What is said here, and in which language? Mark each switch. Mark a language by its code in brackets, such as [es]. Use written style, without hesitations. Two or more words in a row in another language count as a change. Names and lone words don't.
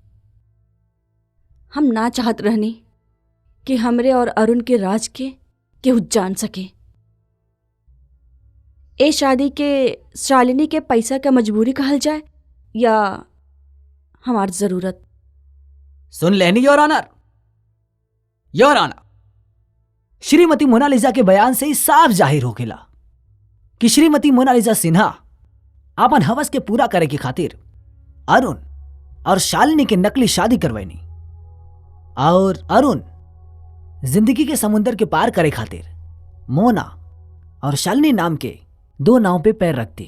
[bho] हम ना चाहत रहनी कि हमरे और अरुण के राज के केहू जान सके। ए शादी के शालिनी के पैसा का मजबूरी कहल जाए या हमार जरूरत। सुन लेनी [en] Your Honour. Your Honour, [bho] श्रीमती मोनालिसा के बयान से ही साफ जाहिर हो गेला कि श्रीमती मोनालिसा सिन्हा अपन हवस के पूरा करे के खातिर अरुण और शालिनी के नकली शादी करवैनी और अरुण जिंदगी के समुंदर के पार करे खातिर मोना और शालिनी नाम के दो नाव पे पैर रखती।